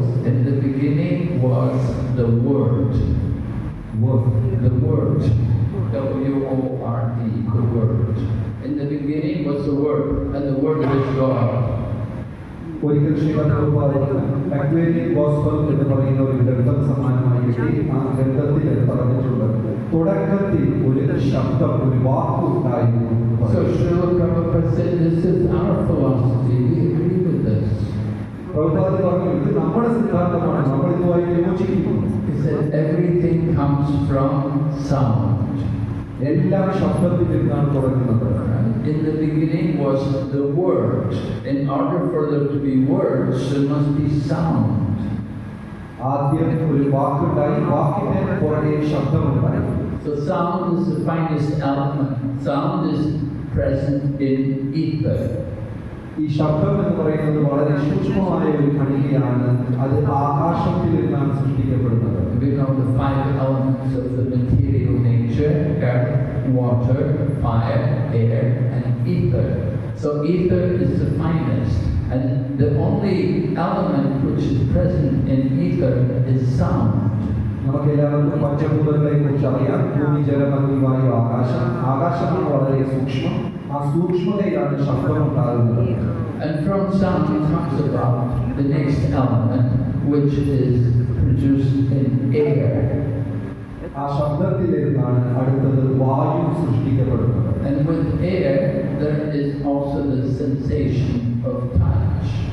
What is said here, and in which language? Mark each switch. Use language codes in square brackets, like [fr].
[en] In the beginning was the Word. The Word. W-O-R-D, the Word. In the beginning was the Word, and the Word was God. [ml] ഒരിക്കൽ അക്വേരിയൻ gospel എന്ന് പറയുന്ന ഒരു ഗ്രന്ഥം സമാനമായി കിട്ടി. ആ ഗ്രന്ഥത്തിൽ പറഞ്ഞിട്ടുണ്ട്, തുടക്കത്തിൽ ഒരു ശബ്ദം, ഒരു വാക്ക് ഉണ്ടായിരുന്നു. [en] So Srila Prabhupada said, this is our philosophy, we agree with this. [ml] Prabhupada പറഞ്ഞു, ഇത് നമ്മുടെ സിദ്ധാന്തമാണ്, നമ്മൾ ഇതുമായി യോജിക്കുന്നു. [en] He said, everything comes from sound. [ml] എല്ലാം ശബ്ദത്തിൽ നിന്നാണ് തുടങ്ങുന്നത്. [en] In the beginning was the Word. In order for there to be words, there must be sound. [ml] ആദ്യം ഒരു വാക്കുണ്ടായി, വാക്കിന്റെ പുറകെ ശബ്ദമുണ്ടായി. [en] So sound is the finest element. Sound is present in ether. [ml] ഈ ശബ്ദം എന്ന് പറയുന്നത് വളരെ സൂക്ഷ്മമായ ഒരു ഘടികയാണ്. അത് ആകാശത്തിൽ നിന്നാണ് സൃഷ്ടിക്കപ്പെടുന്നത്. [en] We know the 5 elements of the material nature: earth, water, fire, air, and ether. So ether is the finest, and the only element which is present in ether is sound. [ml] നമുക്ക് എല്ലാവർക്കും പഞ്ചഭൂതങ്ങളെ കുറിച്ച് അറിയാം. ഭൂമി, ജലം, അഗ്നി, വായു, ആകാശം. ആകാശമാണ് വളരെ സൂക്ഷ്മം. ആ സൂക്ഷ്മതയാണ് ശബ്ദം ഉണ്ടാകുന്നത്. [en] And from sound comes about the next element, which is produced in air. [ml] ആ ശബ്ദത്തിൽ നിന്നാണ് അടുത്തത് വായു സൃഷ്ടിക്കപ്പെടുന്നത്. [en] And with air, there is also the sensation of touch.